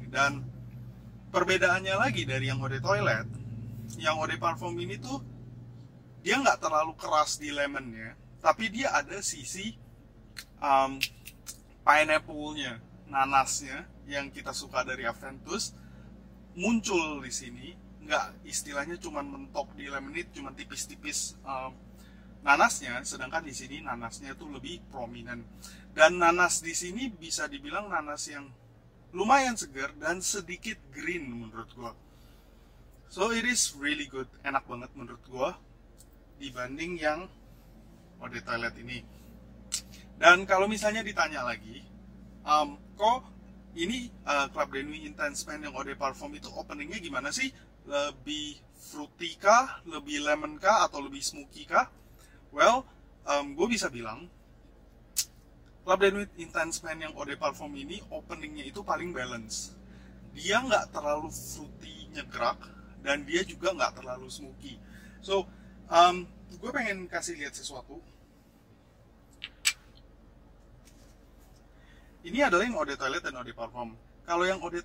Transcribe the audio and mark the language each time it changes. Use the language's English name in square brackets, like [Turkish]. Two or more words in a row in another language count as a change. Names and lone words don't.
[Indonesian] Dan perbedaannya lagi dari yang Eau de Toilette, yang Eau de Parfum ini tuh dia nggak terlalu keras di lemonnya, tapi dia ada sisi pineapple-nya, nanasnya yang kita suka dari Aventus muncul di sini. Nggak istilahnya cuman mentok di lemon, itu cuman tipis-tipis nanasnya, sedangkan di sini nanasnya tuh lebih prominent. Dan nanas di sini bisa dibilang nanas yang lumayan segar dan sedikit green menurut gua. [English] So it is really good, [Indonesian] enak banget menurut gua dibanding yang Eau de Toilette ini. Dan kalau misalnya ditanya lagi, kok ini Club de Nuit Intense Man yang Eau de Parfum itu openingnya gimana sih? Lebih fruity kah, lebih lemon kah, atau lebih smoky kah? Well, gue bisa bilang Club de Nuit Intense Man yang Eau de Parfum ini openingnya itu paling balance. Dia nggak terlalu fruity nyegrak, dan dia juga nggak terlalu smoky. So gue pengen kasih lihat sesuatu. Ini adalah yang Eau de Toilette dan Eau de Parfum.